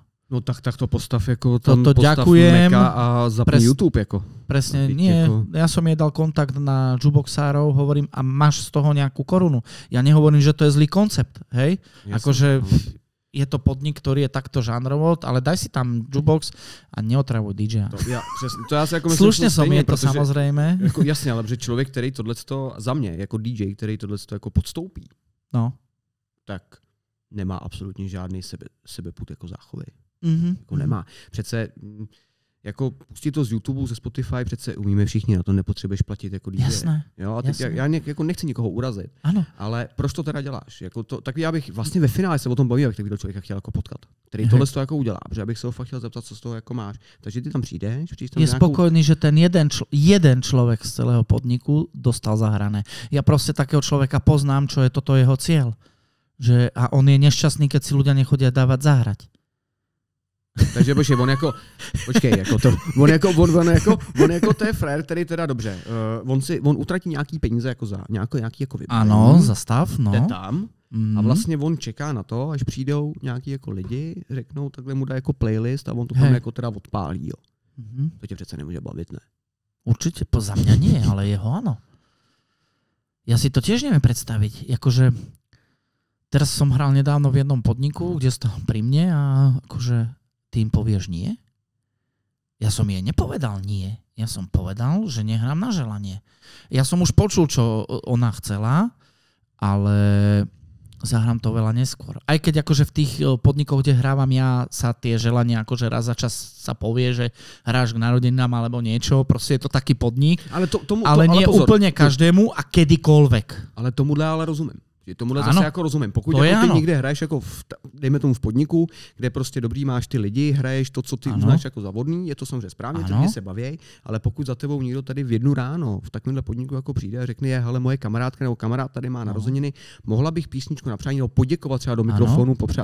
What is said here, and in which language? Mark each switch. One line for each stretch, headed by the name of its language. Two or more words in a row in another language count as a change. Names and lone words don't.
Czech: No tak to postav jako tam to postav
Slovak: ďakujem.
Czech: Meka a zapni YouTube jako.
Slovak: Presne, nie. Jako... Ja som jej dal kontakt na jukeboxárov, hovorím, a máš z toho nejakú korunu. Ja nehovorím, že to je zlý koncept, hej? Akože je to podnik, ktorý je takto žánrovo, ale daj si tam jukebox a neotravuj DJ.
Czech: To já si jako myslím, slušně som je to samozřejmě. Jako, jasně, ale že člověk, který tohleto za mě, jako DJ, který tohleto jako podstoupí, tak nemá absolutně žádný sebepud jako záchovy. Jako nemá. Přece jako pustit to z YouTube, ze Spotify, přece umíme všichni, na to nepotřebuješ platit jako DJ. Jasné. Jo, a teď já jako nechci nikoho urazit, ano. Ale proč to teda děláš? Jako to, tak já bych vlastně ve finále se o tom bavil, jak takového člověka chtěl jako potkat, který tohle to jako udělá, protože abych se ho fakt chtěl zeptat, co z toho jako máš. Takže ty tam přijdeš, tam je spokojný, že ten jeden člověk z celého podniku dostal zahrané. Já prostě takého člověka poznám,
Slovak: čo je toto jeho cieľ. Že, a on je nešťastný, keď si ľudia nechodia dávať zahrať.
Czech: Takže on jako to je frér, který teda dobře, on utratí nějaký peníze jako za nějaký jako vybavení. Ano, za stav, no. Jde tam a vlastně on čeká na to, až přijdou nějaký jako lidi, řeknou, takhle mu dá jako playlist a on to tam jako teda odpálí, jo. To tě přece nemůže bavit, ne? Určitě,
Slovak: za mňa nie, ale jeho ano. Ja si to tiež neviem predstaviť, akože teraz som hral nedávno v jednom podniku, kde stál pri mne a akože ty im povieš nie? Ja som jej nepovedal nie. Ja som povedal, že nehrám na želanie. Ja som už počul, čo ona chcela, ale zahrám to veľa neskôr. Aj keď akože v tých podnikoch, kde hrávam ja, sa tie želania akože raz za čas sa povie, že hráš k narodeninám alebo niečo, proste je to taký podnik, ale nie pozor, úplne každému a kedykoľvek.
Czech: Ale tomuhle ale rozumím. Tomuhle zase jako rozumím. Pokud jako ty někde hraješ jako dejme tomu v podniku, kde prostě dobrý máš ty lidi, hraješ to, co ty uznáš jako za vodný, je to samozřejmě správně, ty lidi se baví, ale pokud za tebou někdo tady v 1 ráno v takovémhle podniku jako přijde a řekne, hele, moje kamarádka nebo kamarád tady má narozeniny, mohla bych písničku napřát nebo poděkovat třeba do mikrofonu, popřát.